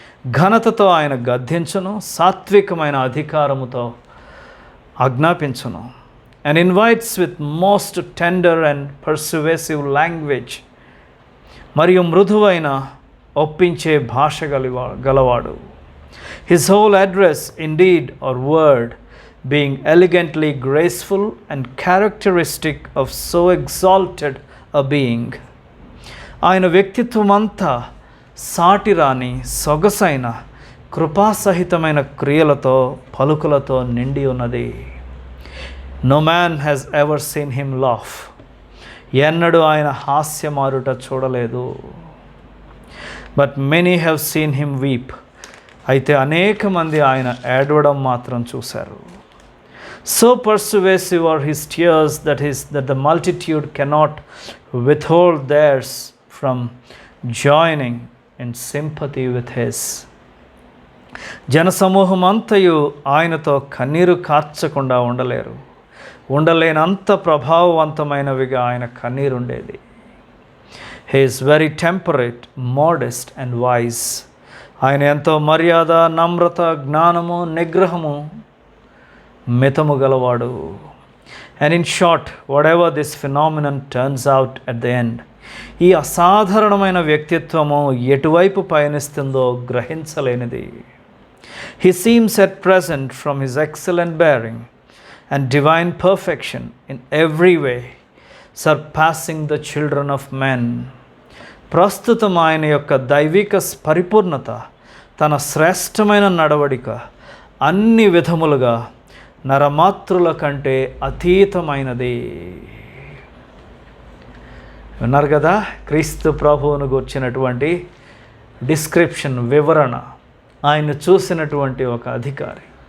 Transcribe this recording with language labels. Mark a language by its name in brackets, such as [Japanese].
[Telugu] ఘనతతో ఆయన గద్దించును, సాత్వికమైన అధికారముతో ఆజ్ఞాపించును. [English] And invites with most tender and persuasive language. [Telugu] మరియు మృదువైన ఒప్పించే భాష గలవాడు. [English] His whole address, indeed or word, being elegantly graceful and characteristic of so exalted a being. [Telugu] ఆయన వ్యక్తిత్వమంతా సాటిరాని సొగసైన కృపాసహితమైన క్రియలతో పలుకులతో నిండి ఉన్నది. [English] No man has ever seen him laugh. [Telugu] ఎన్నడూ ఆయన హాస్యమారుట చూడలేదు. [English] But many have seen him weep. [Telugu] అయితే అనేక మంది ఆయన ఏడవడం మాత్రం చూశారు. [English] So persuasive are his tears that the multitude cannot withhold theirs from joining in sympathy with his. [Telugu] జనసమూహమంతయు ఆయనతో కన్నీరు కార్చకుండా ఉండలేనంత ప్రభావవంతమైనవిగా ఆయన కన్నీరుండేది. [English] He is very temperate, modest and wise. [Telugu] ఆయన ఎంతో మర్యాద, నమ్రత, జ్ఞానము, నిగ్రహము, మితము గలవాడు. [English] and in short, whatever this phenomenon turns out at the end, [Telugu] ఈ అసాధారణమైన వ్యక్తిత్వము ఎటువైపు పయనిస్తుందో గ్రహించలేనిది. [English] He seems at present, from his excellent bearing and divine perfection in every way, surpassing the children of men. [Telugu] ప్రస్తుతం ఆయన యొక్క దైవిక పరిపూర్ణత, తన శ్రేష్టమైన నడవడిక అన్ని విధములుగా నరమాతృల కంటే అతీతమైనది. విన్నారు కదా క్రీస్తు ప్రభువును గుర్చినటువంటి [English] description, [Telugu] వివరణ, ఆయన చూసినటువంటి ఒక అధికారి.